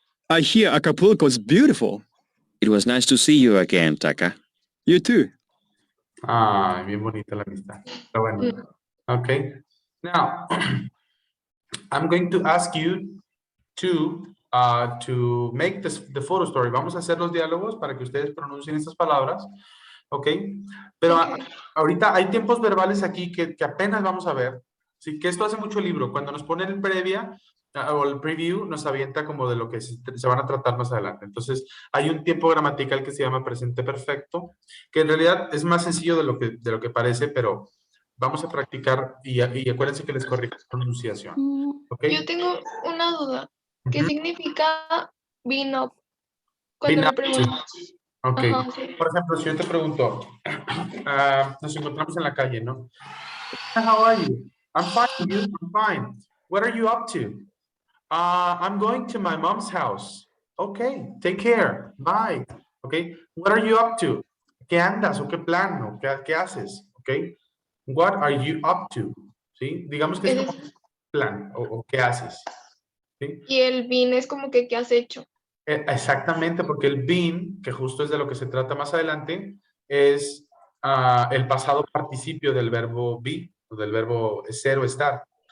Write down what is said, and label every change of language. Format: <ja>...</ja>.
<en>I hear Acapulco's beautiful. It was nice to see you again, Taka. You too.</en> <es>Ah, bien bonita la amistad. Pero bueno. Okay.</es> <en>Now, I'm going to ask you to make the photo story.</en> <es>Vamos a hacer los diálogos para que ustedes pronuncien estas palabras. ¿Ok? Pero ahorita hay tiempos verbales aquí que apenas vamos a ver. Sí, que esto hace mucho el libro. Cuando nos ponen previa, o el preview nos avienta como de lo que se van a tratar más adelante. Entonces, hay un tiempo gramatical que se llama presente perfecto, que en realidad es más sencillo de lo que parece, pero vamos a practicar y acuérdense que les corrijo la pronunciación. ¿Ok? Yo tengo una duda. ¿Qué Ujú. significa</es> <en>been up? Been</en> <es>Cuando me</es> <en>up to.</en> <es>preguntan. Ok. Ajá, sí. Por ejemplo, si yo te pregunto, nos encontramos en la calle, ¿no?</es> <en>How are you? I'm fine, you? I'm fine. What are you up to? I'm going to my mom's house. Okay, take care. Bye. Okay, what are you up to?</en> <es>¿Qué andas o qué plan o qué haces?</es> <en>Okay, what are you up to?</en> <es>¿Sí? Digamos que es Ese como es- plan o qué haces. ¿Sí? y el been es como que ¿qué has hecho? Exactamente, porque el been, que justo es de lo que se trata más adelante, es el pasado participio del verbo be, o del verbo ser o estar.</es>